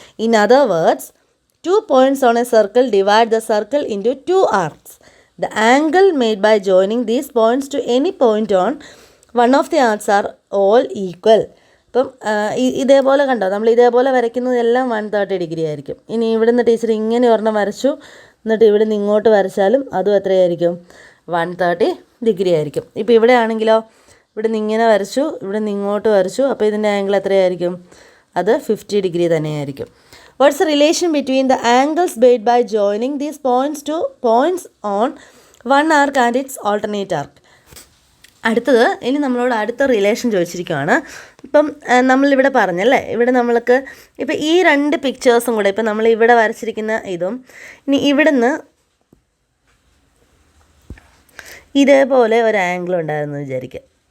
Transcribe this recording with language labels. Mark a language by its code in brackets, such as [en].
[en] In other words, 2 points on a circle divide the circle into 2 arcs. The angle made by joining these points to any point on one of the arcs are all equal. [ml] അപ്പം ഇതേപോലെ കണ്ടോ, നമ്മൾ ഇതേപോലെ വരയ്ക്കുന്നതെല്ലാം 130 degree ആയിരിക്കും. ഇനി ഇവിടുന്ന് teacher ഇങ്ങനെ ഒരെണ്ണം വരച്ചു, എന്നിട്ട് ഇവിടെ നിന്ന് ഇങ്ങോട്ട് വരച്ചാലും അതും എത്രയായിരിക്കും? 130 ഡിഗ്രി ആയിരിക്കും. ഇപ്പോൾ ഇവിടെ ആണെങ്കിലോ, ഇവിടെ നിന്ന് ഇങ്ങനെ വരച്ചു, ഇവിടെ നിന്ന് ഇങ്ങോട്ട് വരച്ചു, അപ്പോൾ ഇതിൻ്റെ ആംഗിൾ എത്രയായിരിക്കും? അത് 50 ഡിഗ്രി തന്നെയായിരിക്കും. [en] What's the relation between the angles made by joining these points on one arc and its alternate arc? [ml] അടുത്തത്, ഇനി നമ്മളോട് അടുത്ത റിലേഷൻ ചോദിച്ചിരിക്കുകയാണ്. ഇപ്പം നമ്മളിവിടെ പറഞ്ഞല്ലേ, ഇവിടെ നമ്മൾക്ക് ഇപ്പം ഈ രണ്ട് പിക്ചേഴ്സും കൂടെ, ഇപ്പം നമ്മൾ ഇവിടെ വരച്ചിരിക്കുന്ന ഇതും ഇനി ഇവിടുന്ന് ഇതേപോലെ ഒരു ആംഗിൾ ഉണ്ടായിരുന്നു വിചാരിക്കുക.